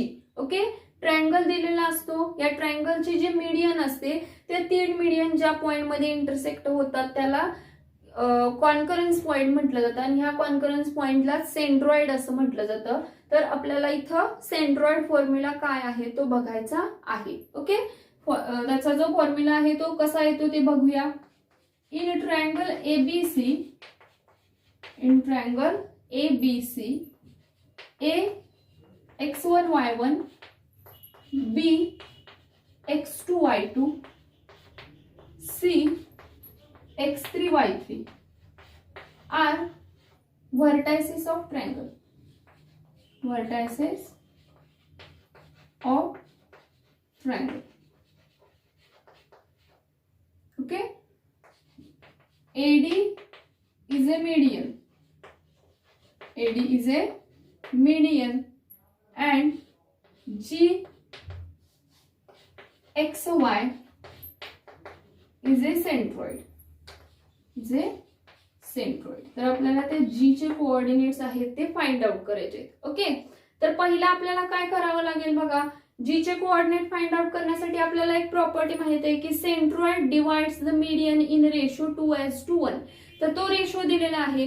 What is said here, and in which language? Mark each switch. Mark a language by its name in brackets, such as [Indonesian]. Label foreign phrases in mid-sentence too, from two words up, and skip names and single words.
[Marathi] ओके, ट्रायंगल दिलेला असतो. या ट्रायंगलची जी मीडियन असते त्या 3 मीडियन ज्या पॉइंट मध्ये इंटरसेक्ट होतात त्याला [English] concurrence point [Marathi] म्हटलं जातं आणि ह्या कॉन्करन्स पॉइंटला सेंट्रॉइड असं म्हटलं जातं. तर आपल्याला इथं [English] centroid formula [Marathi] काय आहे तो बघायचा आहे. ओके, त्याचा जो फॉर्म्युला आहे तो कसा येतो ते बघूया. [English] in triangle ABC A x1 y1 B x2 y2 C x3 y3 are vertices of triangle. Vertices of triangle. Okay. AD is a median. AD is a median and G XY is a centroid. Is a centroid. [Marathi] तर आपल्याला ते G चे कोऑर्डिनेट्स आहेत ते [English] find out [Marathi] करायचे. ओके, तर पहिला आपल्याला काय करावं लागेल बघा. G चे कोऑर्डिनेट [English] find out [Marathi] करण्यासाठी आपल्याला एक प्रॉपर्टी माहित आहे की [English] centroid divides the median in ratio [Marathi] 2:1. तर तो रेशो दिलेला आहे.